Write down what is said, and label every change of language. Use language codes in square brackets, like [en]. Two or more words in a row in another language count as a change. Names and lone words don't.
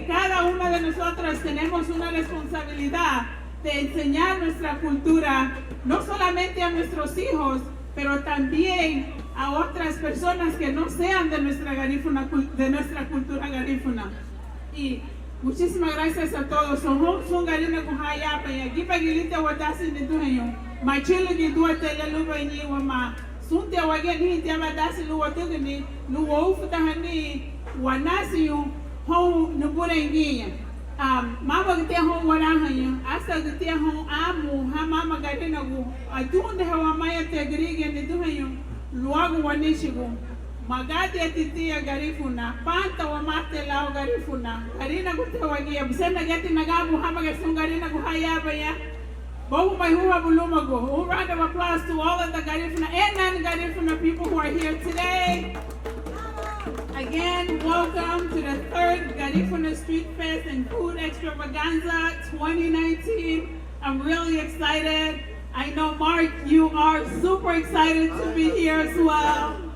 [es] Cada una de nosotras tenemos una responsabilidad de enseñar nuestra cultura, no solamente a nuestros hijos, pero también a otras personas que no sean de nuestra cultura garífuna. Y muchísimas gracias a todos. [cab] Son garina kuhaya [es] pa aquí [cab] pagilita wadasi ni duhenyo. Machilo ni duate la luba ni wama. Sunte wagen hinti amadasi luwa tugni luwa ufutahani wanasi yu hon nubura ingiya. Mama gite hon warahanyo. Asa gite hon amu ha mama garina gu. Adunde hawa maya tegriga ni duhenyo. Luagu wanishigu. Magadi atitia Garifuna, panta wa mate lao Garifuna. Garina gute wagia. Bisena geti nagabu hama gasun garina guhayaba ya. Bohu mai huwa bulumago. [en] A round of applause to all of the Garifuna and non-Garifuna people who are here today. Again, welcome to the 3rd Garifuna Street Fest and Food Extravaganza 2019. I'm really excited. I know, Mark, you are super excited to be here as well.